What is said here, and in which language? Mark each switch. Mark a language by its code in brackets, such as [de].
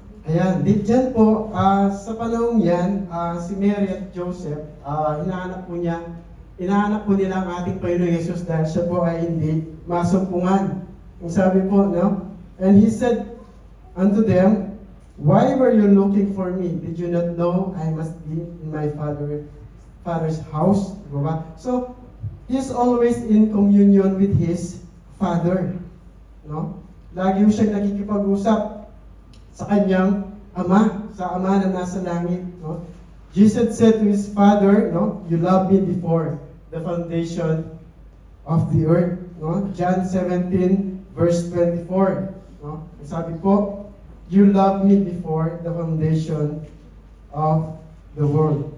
[tl] Ayan, dyan po, sa panahong yan, si Mary at Joseph, hinahanap po nila ang ating Panginoong Yesus dahil siya po ay hindi masumpungan. Ang sabi po, no? [en] And he said unto them, Why were you looking for me? Did you not know I must be in my father's house? [tl] Diba? [en] So, he's always in communion with his Father. No? [tl] lagi ho siyang nakikipag-usap sa kanyang Ama, sa Ama na nasa langit, no? [en] Jesus said to his Father, no, you love me before the foundation of the earth, no? John 17 verse 24, no? [tl] Sabi po, [en] you love me before the foundation of the world.